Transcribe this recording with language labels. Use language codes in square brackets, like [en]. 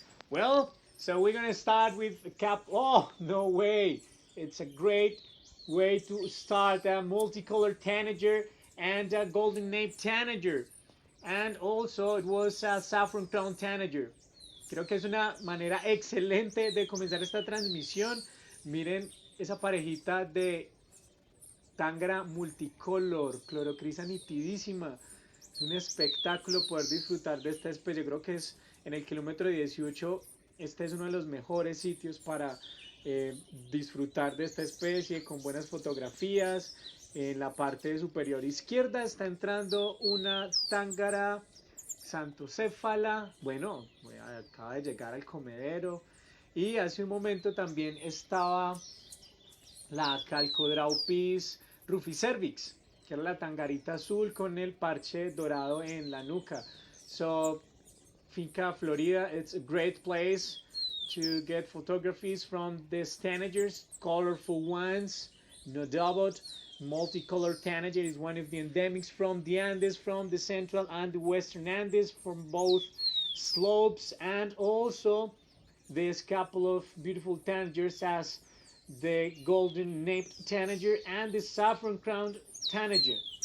[en] Well, so we're gonna start with the cap. Oh, no way! It's a great way to start a multicolored tanager and a golden nape tanager. And also it was a saffron crown tanager. [es] Creo que es una manera excelente de comenzar esta transmisión. Miren esa parejita de tángara multicolor, clorocrisa nitidísima. Es un espectáculo poder disfrutar de esta especie. Yo creo que es en el kilómetro 18. Este es uno de los mejores sitios para disfrutar de esta especie con buenas fotografías. En la parte superior izquierda está entrando una tángara santocéfala. Bueno, acaba de llegar al comedero. Y hace un momento también estaba la calcodraupis ruficervix, que era la tangarita azul con el parche dorado en la nuca. [en] So, Finca, Florida, it's a great place to get photographies from these tanagers, colorful ones, no doubt. Multicolored tanager is one of the endemics from the Andes, from the central and the western Andes, from both slopes, and also this couple of beautiful tanagers as the golden nape tanager and the saffron crowned tanager.